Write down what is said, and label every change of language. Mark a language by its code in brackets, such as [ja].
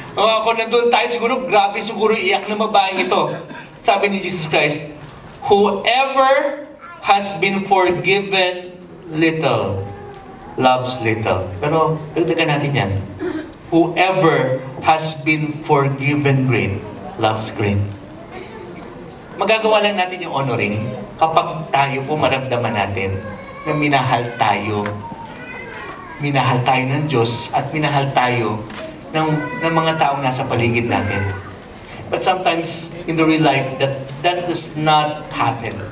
[tl] Kung nandun tayo, grabe siguro iyak ng babaeng ito. Sabi ni [en] Jesus Christ, whoever has been forgiven little, loves little. [tl] Pero, dagdagan natin yan. [en] Whoever has been forgiven great, loves great. [tl] Magagawa lang natin yung honoring kapag tayo po maramdaman natin na minahal tayo. Minahal tayo ng Diyos at minahal tayo ng mga taong nasa paligid natin. [en] But sometimes in the real life, that does not happen.